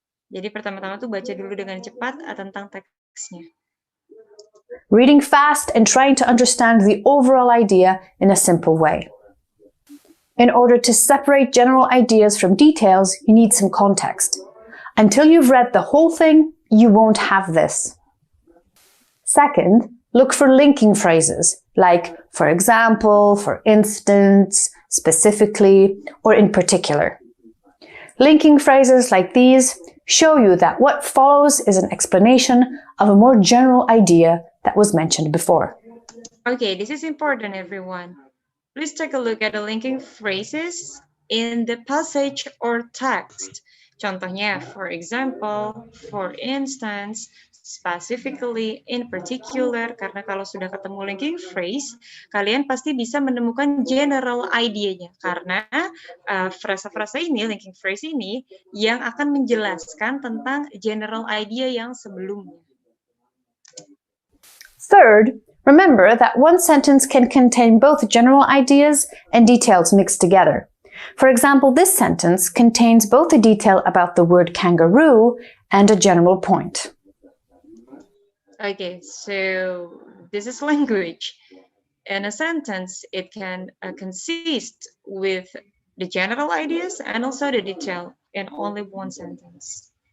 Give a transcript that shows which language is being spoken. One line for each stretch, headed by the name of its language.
Indonesian: Jadi pertama-tama tuh baca dulu dengan cepat tentang teksnya.
English: Reading fast and trying to understand the overall idea in a simple way. In order to separate general ideas from details, you need some context. Until you've read the whole thing, you won't have this. Second, look for linking phrases like for example, for instance, specifically, or in particular. Linking phrases like these show you that what follows is an explanation of a more general idea that was mentioned before. Okay, this is important, everyone. Please take a look at the linking phrases in the passage or text.
Indonesian: Contohnya,
English: for example, for instance, specifically, in particular,
Indonesian: karena kalau sudah ketemu linking phrase, kalian pasti bisa menemukan general idea-nya. Karena frasa-frasa ini, linking phrase ini, yang akan menjelaskan tentang general idea yang sebelumnya.
English: Third, remember that one sentence can contain both general ideas and details mixed together. For example, this sentence contains both a detail about the word kangaroo and a general point. Okay, so this is language. In a sentence, it can consist with the general ideas and also the detail in only one sentence.